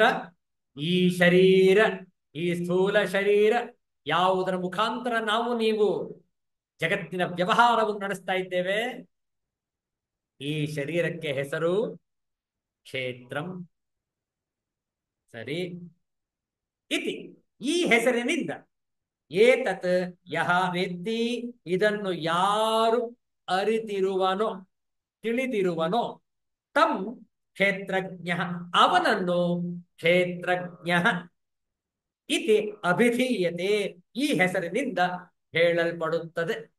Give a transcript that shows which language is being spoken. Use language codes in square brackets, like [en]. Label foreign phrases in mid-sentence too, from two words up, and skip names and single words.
[kn] ಈ ಶರೀರ, ಈ ಸ್ಥೂಲ ಶರೀರ, ಯಾವುದರ ಮುಖಾಂತರ ನಾವು ನೀವು ಜಗತ್ತಿನ ವ್ಯವಹಾರವನ್ನು ನಡೆಸ್ತಾ ಇದ್ದೇವೆ, ಈ ಶರೀರಕ್ಕೆ ಹೆಸರು ಕ್ಷೇತ್ರಂ. ಸರಿ. ಇತಿ, ಈ ಹೆಸರಿನಿಂದ, [sa] ಏತತ್ ಯಹ ವೇತ್ತಿ, [kn] ಇದನ್ನು ಯಾರು ಅರಿತಿರುವನೋ, ತಿಳಿದಿರುವನೋ, [sa] ತಂ ಕ್ಷೇತ್ರಜ್ಞ, [kn] ಅವನನ್ನು [sa] ಕ್ಷೇತ್ರಜ್ಞ ಇತಿ ಅಭಿಧೀಯತೆ, [kn] ಈ ಹೆಸರಿನಿಂದ ಹೇಳಲ್ಪಡುತ್ತದೆ.